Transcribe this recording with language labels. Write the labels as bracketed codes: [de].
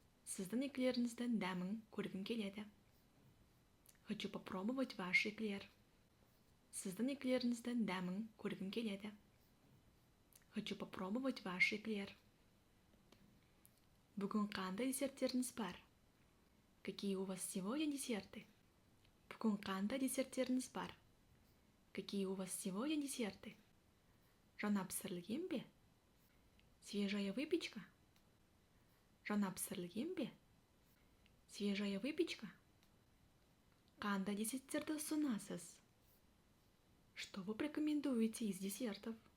[kk] Сіздің эклеріңізді дәмін көргім келеді. [ru] Хочу попробовать ваш эклер. [kk] Сіздің эклеріңізді дәмін көргім келеді. [ru] Хочу попробовать ваш эклер. [kk] Бүгін қандай десерттеріңіз бар? [ru] Какие у вас сегодня десерты? [kk] Бүгін қандай десерттеріңіз бар? [ru] Какие у вас сегодня десерты? [kk] Жаңа пісірілген бе? [ru] Свежая выпечка? [kk] Жаңа пісірілген бе? [ru] Свежая выпечка? [kk] Қандай десерттерді ұсынасыз? [ru] Что вы порекомендуете из десертов?